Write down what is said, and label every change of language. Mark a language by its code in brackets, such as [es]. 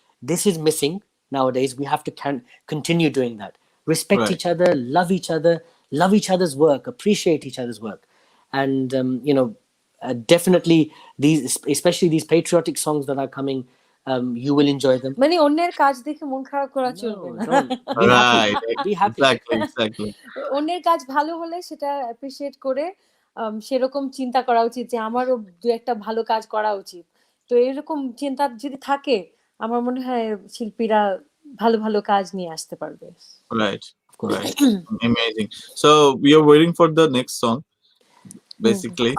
[en] This is missing nowadays. We have to continue doing that. Respect Right. each other, love each other, love each other's work, appreciate each other's work. and definitely these, especially these patriotic songs that are coming, you will enjoy them. [bn] মানে অন্যের কাজ দেখে মন খারাপ করা চলবে [en] No, [bn] না। [en] don't. Be happy. Right. Be happy. Exactly. [bn] অন্যের কাজ ভালো হলে সেটা অ্যাপ্রিসিয়েট করে সেরকম চিন্তা করা উচিত যে আমারও দু একটা ভালো কাজ করা উচিত। তো এরকম চিন্তা যদি থাকে আমার মনে হয় শিল্পীরা ভালো ভালো কাজ নিয়ে আসতে পারবে। [en] Right. Of course. Right. Amazing. So we are waiting for the next song, basically.